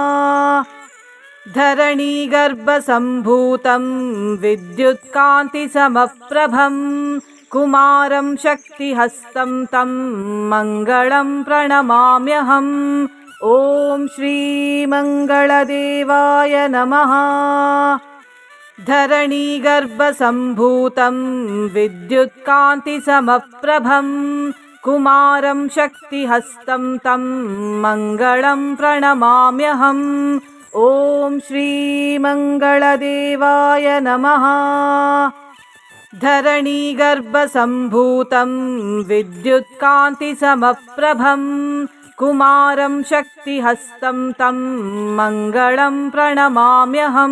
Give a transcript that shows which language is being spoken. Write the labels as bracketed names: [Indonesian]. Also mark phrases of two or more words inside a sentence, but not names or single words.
[Sanskrit] ಧರಣಿ ಗರ್ಭ ಸಂಭೂತಂ ವಿದ್ಯುತ್ ಕಾಂತಿ ಸಮಪ್ರಭಂ ಕುಮಾರಂ ಶಕ್ತಿ ಹಸ್ತಂ ತಂ ಮಂಗಳಂ ಪ್ರಣಮಾಮ್ಯಹಂ. ಓಂ ಶ್ರೀ ಮಂಗಳದೇವಾಯ ನಮಃ. ಧರಣಿ ಗರ್ಭ ಸಂಭೂತಂ ವಿದ್ಯುತ್ ಕಾಂತಿ ಸಮಪ್ರಭಂ कुमारं शक्तिहस्तं तं मङ्गलं प्रणमाम्यहम्। ॐ श्रीमङ्गलदेवाय नमः। धरणीगर्भसम्भूतं विद्युत्कान्तिसमप्रभं कुमारं शक्तिहस्तं तं मङ्गलं प्रणमाम्यहम्।